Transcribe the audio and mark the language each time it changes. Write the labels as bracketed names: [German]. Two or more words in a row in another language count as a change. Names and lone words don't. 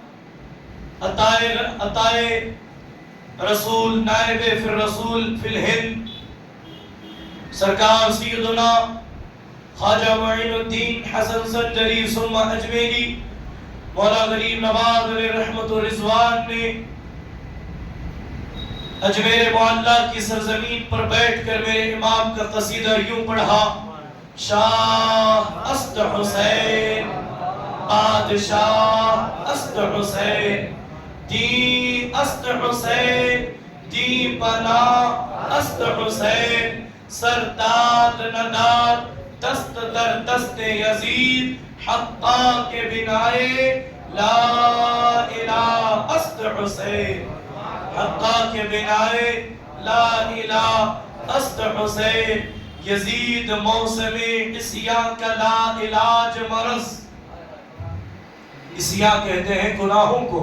[Urdu] عطا رسول نائب فی الرسول فی الہند سرکار سیدنا خواجہ معین الدین حسن سنجری ثم اجمیری مولا غریب نواز علیہ رحمت و رضوان نے اجمیر معلیٰ کی سرزمین پر بیٹھ کر میرے امام کا قصیدہ یوں پڑھا: [Persian] شاہ است حسین بادشاہ است حسین دی است حسین دی پناہ است حسین سرداد نداد دست در دست یزید حقا کے بنائے [Arabic] لا الہ [Persian] است حسین. حقا کے بنائے [Arabic] لا الہ [Persian] است حسین. [Urdu] یزید موسم عصیاں کا لا علاج مرض. عصیاں کہتے ہیں گناہوں کو.